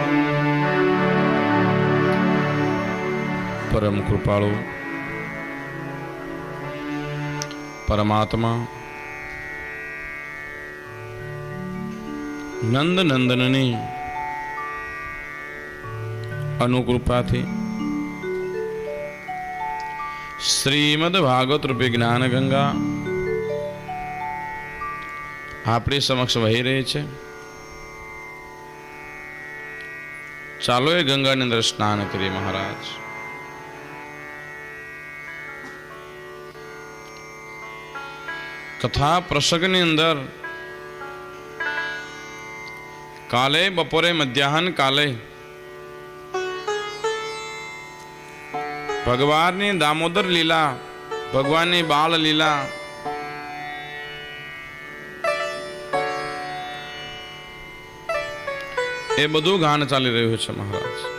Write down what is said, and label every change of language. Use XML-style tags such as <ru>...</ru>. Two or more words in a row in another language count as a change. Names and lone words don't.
<gu>પરમ કૃપાળુ પરમાત્મા નંદ નંદનની અનુકૃપાથી શ્રીમદ ભાગવત રૂપી જ્ઞાન ગંગા આપણી સમક્ષ વહી રહી છે। ચાલો એ ગંગાની અંદર સ્નાન કરીએ મહારાજ। કથા પ્રસંગની અંદર કાલે બપોરે મધ્યાહન કાલે ભગવાનની દામોદર લીલા, ભગવાનની બાળ લીલા એ બધું ગાન ચાલી રહ્યું છે મહારાજ।</gu>